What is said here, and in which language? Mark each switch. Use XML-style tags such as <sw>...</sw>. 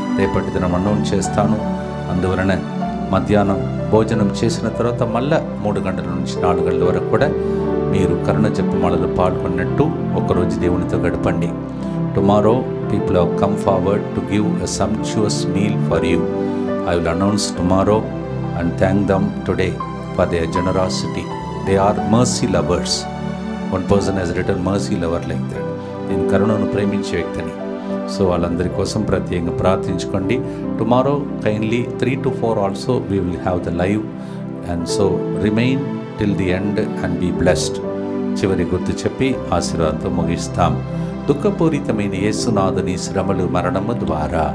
<te>రేపటి దినం అనౌన్స్ చేస్తాను. అందువలన మధ్యాహ్నం భోజనం చేసిన తర్వాత మళ్ళా 3 గంటల నుంచి 4 గంటల వరకు కూడా మీరు కరుణ జపమాలలో పాల్గొన్నట్టు ఒకరోజు దేవునితో గడపండి.</te> <en>Tomorrow people have come forward to give a sumptuous meal for you. I will announce tomorrow and thank them today for their generosity. They are mercy lovers. One person has written mercy lover like that.</en> <te>నేను కరుణను ప్రేమించే వ్యక్తిని.</te> <en>so</en> <te>వాళ్ళందరి కోసం ప్రత్యేకంగా ప్రార్థించుకోండి.</te> <en>Tomorrow kindly 3 to 4 also we will have the live and so remain till the end and be blessed.</en> <te>చివరి గుర్తు చెప్పి ఆశీర్వాదంతో ముగిస్తాం. దుఃఖపూరితమైన యేసునాథుని శ్రమలు మరణము ద్వారా</te>